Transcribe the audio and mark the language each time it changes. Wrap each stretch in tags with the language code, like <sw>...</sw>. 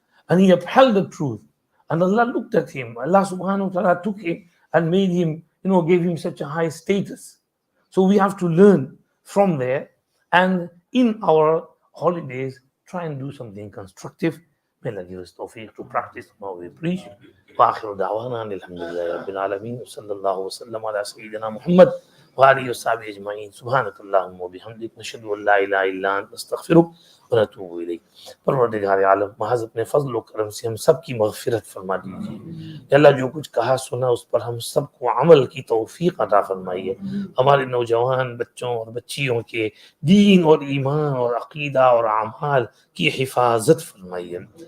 <en>And he upheld the truth. And Allah looked at him. Allah subhanahu wa ta'ala took him and made him, gave him such a high status. So we have to learn from there, and in our holidays, try and do something constructive. May Allah give us tawfiq to practice what we preach.</en> <ar>وآخر دعوانا الحمد لله رب العالمين وصلى الله وسلم على سيدنا محمد وآله وصحبه أجمعين سبحانك اللهم وبحمدك نشهد أن لا إله إلا أنت نستغفرك ونتوب إليك.</ar> <hi>परवरदिगार आलम महज अपने फजल और करम से हम सब की मग़फ़िरत फरमा दीजिए। अल्लाह जो कुछ कहा सुना उस पर हम सबको अमल की तौफीक अता फरमाइए। हमारे नौजवान बच्चों और बच्चियों के दीन और ईमान और अक़ीदा और अमाल की हिफाजत फरमाइए।</hi>